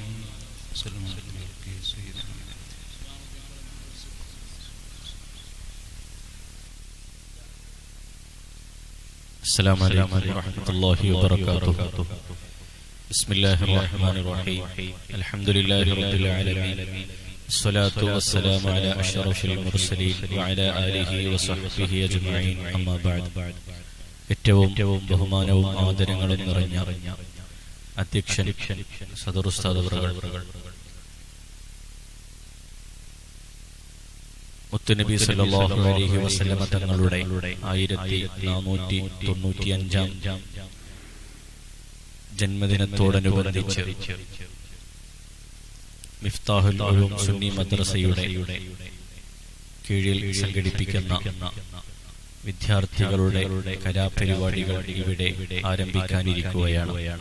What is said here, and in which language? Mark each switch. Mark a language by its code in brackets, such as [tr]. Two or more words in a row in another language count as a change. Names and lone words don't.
[ar] السلام عليكم ورحمة الله وبركاته. بسم الله الرحمن الرحيم. الحمد لله رب العالمين. الصلاة والسلام على أشرف المرسلين وعلى آله وصحبه أجمعين. أما بعد. [ml] ഏറ്റവും ബഹുമാനവും ആദരങ്ങളും നിറഞ്ഞ അധ്യക്ഷൻ സദർ ഉസ്താദ് അവറുകൾ, മുത്തുനബി [ar] صلى الله عليه وسلم [ml] തങ്ങളുടെ 1495 ജന്മദിനത്തോടനുബന്ധിച്ച് മിഫ്താഹുൽ ഉലൂം സുന്നി മദ്രസയുടെ കീഴിൽ സംഘടിപ്പിക്കുന്ന വിദ്യാർത്ഥികളുടെ കലാപരിപാടികൾ ഇവിടെ ആരംഭിക്കാനിരിക്കുകയാണ്.